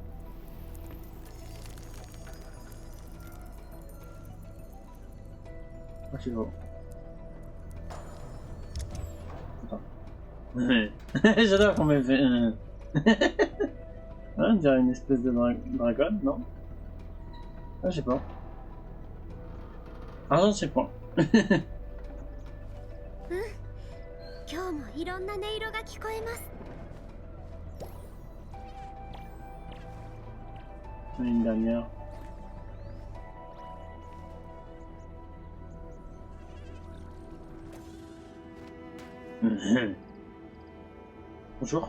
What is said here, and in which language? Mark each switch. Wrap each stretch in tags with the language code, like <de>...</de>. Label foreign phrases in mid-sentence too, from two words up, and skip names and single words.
<fr>Ah, c'est beau. Attends. J'adore qu'on m'ait fait. On dirait une espèce de dragon, non? Ah, je sais pas. Ah, je ne sais pas.</fr> <ja>今日もいろんな音色が聞こえます。</ja> <fr>Une dernière. Bonjour.</fr>